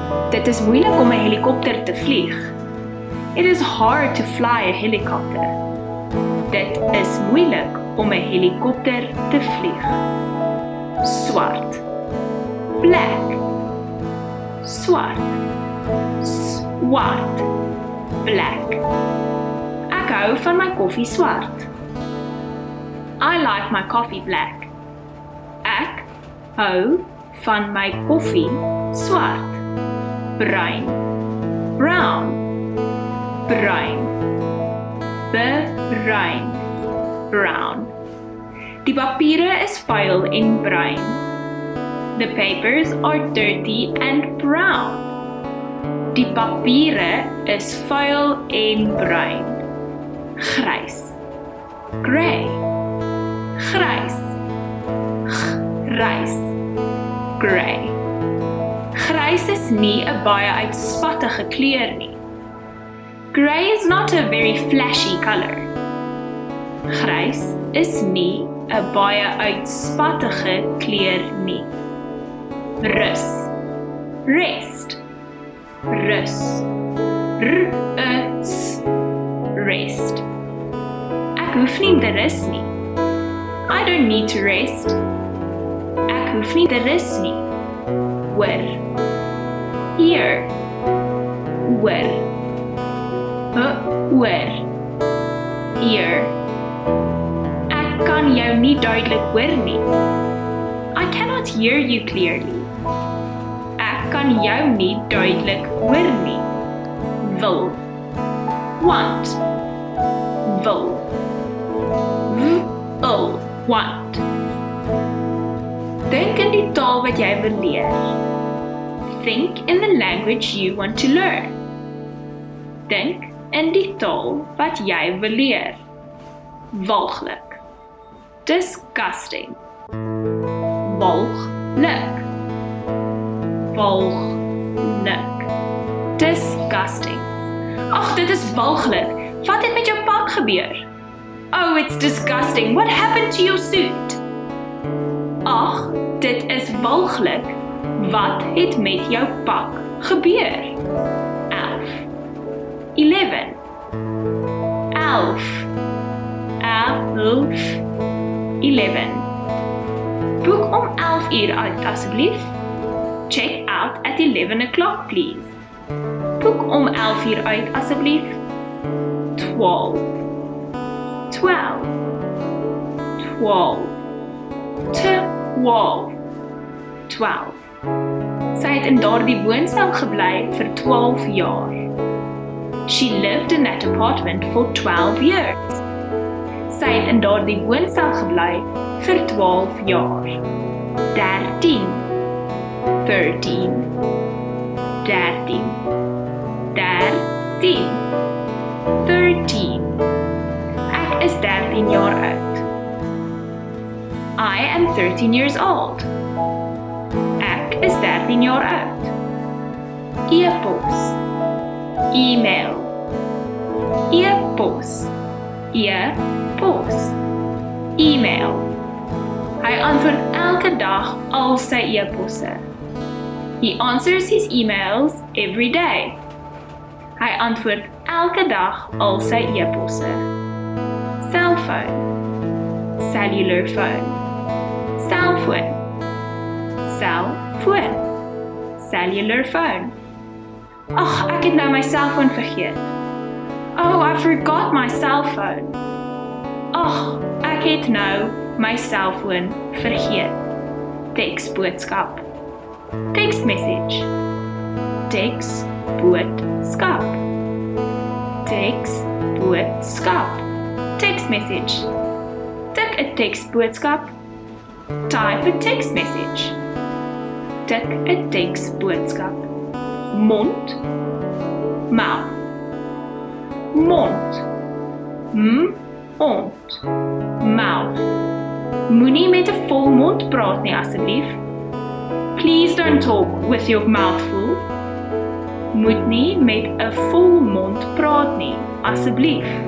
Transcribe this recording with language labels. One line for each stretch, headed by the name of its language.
Afrikaans: Dit is moeilik om 'n helikopter te vlieg.
English: It is hard to fly a helicopter.
Afrikaans: Dit is moeilik om 'n helikopter te vlieg. Swart. Black. Swart. Swart. Black. Ek hou van my koffie swart.
English: I like my coffee black.
Afrikaans: Ek hou van my koffie swart. Bruin. Brown. Bruin. Bruin. Brown. Die papiere is vuil en bruin.
English: The papers are dirty and brown.
Afrikaans: Die papiere is vuil en bruin. Grys. Grey. Grys. Grys. Grey. Grys is nie 'n baie uitspattige kleur nie.
English: Grey is not a very flashy color.
Afrikaans: Grys is nie 'n baie uitspattige kleur nie. Rus. Rest. Rus. R-U-S. Rest. Ek hoef nie te rus nie.
English: I don't need to rest.
Afrikaans: Ek hoef nie te rus nie. Hoor. Hier. Hoor. Hoor. Hier. Ek kan jou nie duidelik hoor nie.
English: I cannot hear you clearly.
Afrikaans: Ek kan jou nie duidelik hoor nie. Wil. Want. Wil. Wil. Want. Dink in die taal wat jy wil leer.
English: Think in the language you want to learn.
Afrikaans: Dink in die taal wat jy wil leer. Walglik. disgusting. Walglik. Walglik. Disgusting. Ag, dit is walglik. Wat het met jou pak gebeur?
English: Oh, it's disgusting. What happened to your suit?
Afrikaans: Ag, dit is walglik. Wat het met jou pak gebeur? 11. 11. 11. 11. 11. Boek om 11 uur uit, asseblief.
English: Check out at 11 o'clock, please.
Afrikaans: Boek om 11 uur uit, asseblief. 12. 12. 12. 12. 12. Sy het in daardie woonstel gebly vir 12 jaar.
English: She lived in that apartment for 12 years.
Afrikaans: Sy het in daardie woonstel gebly vir 12 jaar. 13. 13. 13. 13. 13. Ek is 13 jaar oud.
English: I am 13 years old.
Afrikaans: Ek is 13 jaar oud. E-pos. E-mail. E-pos. E-pos. E-mail. Hy antwoord elke dag al sy e-posse.
English: He answers his emails every day.
Afrikaans: Hy antwoord elke dag al sy e-posse.
English: Cellphone. Cellular phone. Cellphone. Cellphone. Cellular phone.
Afrikaans: Ag, ek het nou my cellfoon vergeet.
English: Oh, I forgot my cellphone.
Afrikaans: Ag, ek het nou my cellfoon vergeet. Teksboodskap. Text message. Teksboodskap. Teksboodskap. Text message. Tik 'n teksboodskap.
English: Type a text message.
Afrikaans: Tik 'n teksboodskap. Mond. Mouth. Mond. Mond. Mouth. Moenie met 'n vol mond praat nie, asseblief.
English: Please don't talk with your mouth full.
Afrikaans: Moet nie met 'n vol mond praat nie, asseblief.